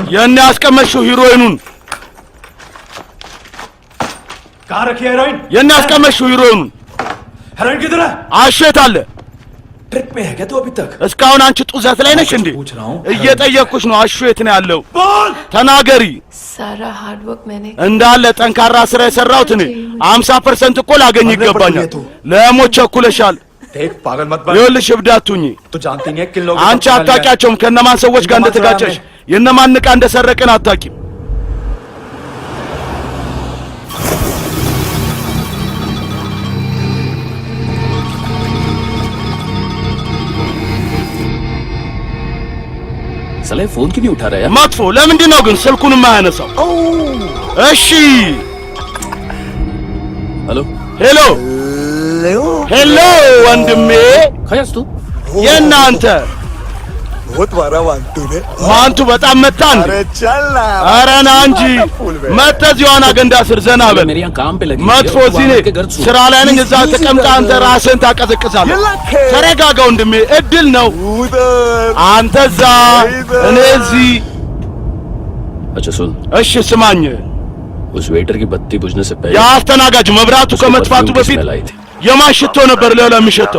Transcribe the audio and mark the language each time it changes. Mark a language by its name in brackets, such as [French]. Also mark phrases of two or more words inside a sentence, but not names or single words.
[Amharic] የኔ ያስቀመጥሽው ሂሮይኑን [Hindi] कहाँ रखिया हेरोइन [Amharic] የኔ ያስቀመጥሽው ሂሮይኑን [Hindi] हेरोइन किधर है [Amharic] አሸት አለ። [Hindi] ट्रिप में है क्या तू अभी तक [Amharic] እስካሁን አንቺ ጡዘት ላይ ነሽ እንዴ? እየጠየቅኩሽ ነው። አሸት ነው ያለው። ተናገሪ። [Hindi] सारा [English] hard work [Hindi] मैंने [Amharic] እንዳለ ጠንካራ ስራ የሰራሁት እኔ 50% እኮ ላገኝ ይገባኛል። ለሞት ቸኩለሻል። [Hindi] देख पागल मत बन [Amharic] ይኸውልሽ እብድ አትሁኚ። [Hindi] तू जानती नहीं है किन लोगों [Amharic] አንቺ አታውቂያቸውም ከነማን ሰዎች ጋር እንደተጋጨሽ፣ የነማን ዕቃ እንደሰረቅን አታውቂም። [Hindi] साले फोन क्यों नहीं उठा रहा यार [Amharic] መጥፎ ለምንድን ነው ግን ስልኩን የማያነሳው? እሺ [Hindi] हेलो [Amharic] ሄሎ ሄሎ ወንድሜ [Hindi] खयास तू [Amharic] የእናንተ [Hindi] बहुत मारा मानतू ने [Amharic] ማንቱ በጣም መታ እንዴ? [Hindi] अरे चल ना [Amharic] ኧረ ና እንጂ መተህ እዚህ ዋና ገንዳ ስር ዘና በል። [Hindi] मेरे यहाँ काम पे लगी [Amharic] መጥፎ እዚህ ነኝ ስራ ላይ ነኝ። እዛ ተቀምጠህ አንተ ራስህን ታቀዘቅዛለህ። ተረጋጋ ወንድሜ፣ እድል ነው። [Hindi] उधर [Amharic] አንተ እዛ እኔ እዚህ። [Hindi] अच्छा सुन [Amharic] እሺ ስማኝ፣ [Hindi] उस वेटर की बत्ती बुझने से पहले [Amharic] የአስተናጋጅ መብራቱ ከመጥፋቱ በፊት [Hindi] लाई थी [Amharic] የማን ሽቶ ነበር ለላ የሚሸተው?